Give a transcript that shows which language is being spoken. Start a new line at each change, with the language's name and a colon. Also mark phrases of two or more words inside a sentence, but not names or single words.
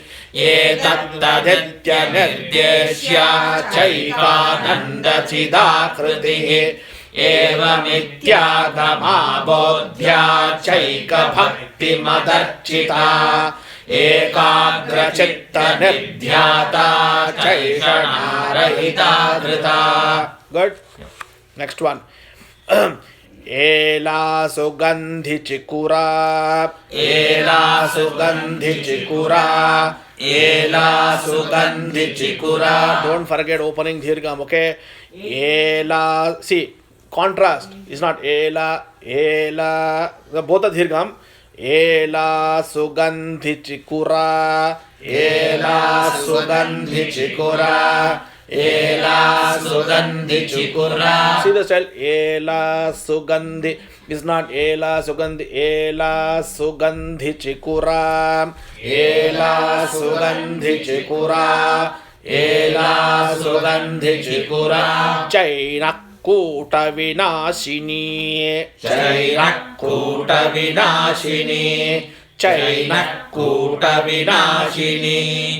Sanskrit: Etattaditya Nirdeshya Chaikananda Chidakriti. Evamityagama bodhya chaika bhakti madarchita. Ekagrachitta nirdhyata. Chaishanarahita drita.
English: Good. Next one.
Sanskrit: Ela sugandhi chikura. Ela sugandhi chikura. Ela sugandhi chikura.
English: Don't forget opening dirgham, okay? Ela, see, contrast is not ela, both are dirgham.
Sanskrit: Ela sugandhi chikura. Ela sugandhi chikura. Ela sugandhi chikura.
English: See the style.
Sanskrit: Ela sugandhi.
English: It's not
Sanskrit: ela sugandhi. Ela sugandhi chikura. Ela sugandhi chikura. Ela sugandhi chikura. Chainakuta vinashini. Chainakuta vinashini. Chainakuta vinashini.